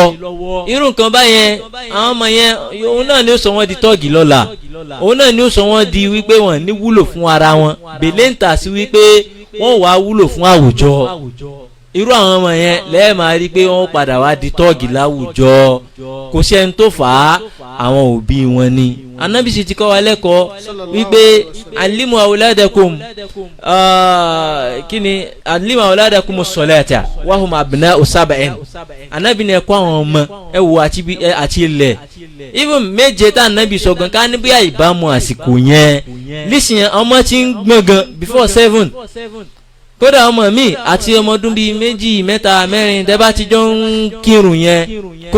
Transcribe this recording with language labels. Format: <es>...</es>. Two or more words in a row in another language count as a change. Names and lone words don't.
<yo>irú nǹkan báyẹn àwọn ọmọ yẹn òun náà ni ó sọ wọ́n di tọ́ọ̀gì lọ́la òun náà ni ó sọ wọ́n di wípé wọ́n ní wúlò fún ara wọn bèlè ń tà sí wípé wọ́n wá wúlò fún àwùjọ irú àwọn ọmọ yẹn lẹ́ẹ̀ máa rí pé wọ́n padà wá di tọ́ọ̀gì láwùjọ kò sí ẹni tó fà á àwọn òbí wọn ni Ànábì sì ti kọ́ wa lẹ́kọ̀ọ́ wípé</yo> <ar>علموا أولادكم</ar> <yo>kíni</yo> <ar>علموا أولادكم الصلاة وهم أبناء سبع</ar> <yo>Ànábì ní ẹ̀kọ́ àwọn ọmọ ẹ wo àti ilẹ̀ even méje tá Ànábì sọ gan ká ní bí ìbámu àsìkò yẹn lísìn ọmọ tí ń gbọ̀n gan before 7 kódà ọmọ mi àti ọmọ ọdún bíi 2 3 4 tẹ́bá ti jọ ń kírun yẹn kó</yo>